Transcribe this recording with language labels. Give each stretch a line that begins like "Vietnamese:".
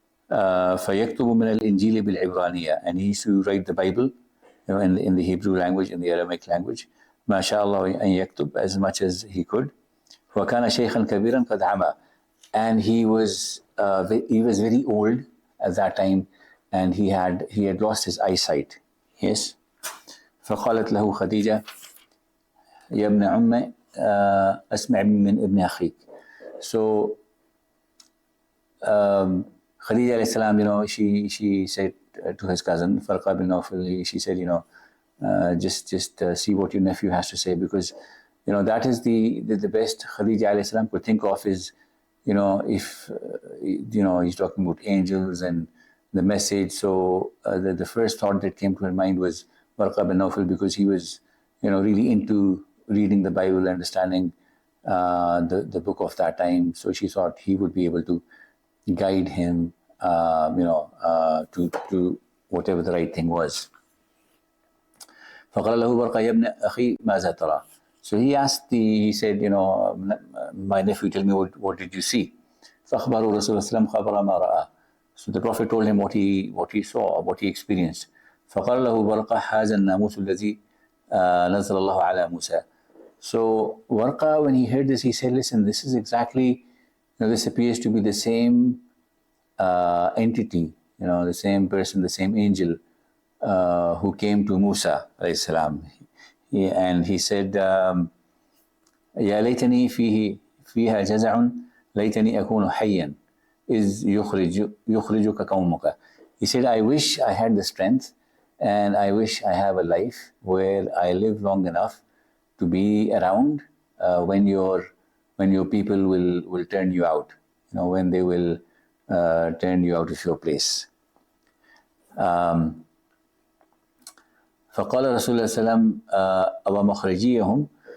Arabic: فيكتب من الإنجيل بالعبرانية,
English: and he used to write the Bible in the Hebrew language, in the Aramaic language.
Arabic: ما شاء الله أن يكتب,
English: as much as he could.
Arabic: وكان شيخا كبيرا قد عمى,
English: and he was very old at that time, and he had lost his eyesight. Yes.
Arabic: فقالت له خديجة يا ابن عم أسمع من ابن أخيك.
English: So Khadija alayhi salam, she said to his cousin Warqa bin Nawfal, she said, just see what your nephew has to say, because that is the best Khadija alayhi salam could think of is, if he's talking about angels and the message. So the first thought that came to her mind was Warqa bin Nawfal, because he was really into reading the Bible, understanding the book of that time. So she thought he would be able to guide him, to whatever the right thing was.
Arabic: فقال له ورقة يا ابن أخي ماذا ترى.
English: So he said, my nephew, tell me what did you see.
Arabic: فأخبره رسول الله صلى الله عليه وسلم خبر ما رأى.
English: So the Prophet told him what he saw, what he experienced.
Arabic: فقال له ورقة هذا الناموس الذي نزل الله على موسى.
English: So Warqa, when he heard this, he said, listen, this is exactly, this appears to be the same entity, the same person, the same angel who came to Musa alayhi salam. And he said,
Arabic: يا ليتني فيها جزع ليتني أكون حيا إذ يخرجك قومك.
English: He said, I wish I had the strength and I wish I have a life where I live long enough to be around when your people will turn you out, when they will turn you out of your place.
Arabic: فقال رسول الله صلى الله عليه وسلم أو مخرجيهم.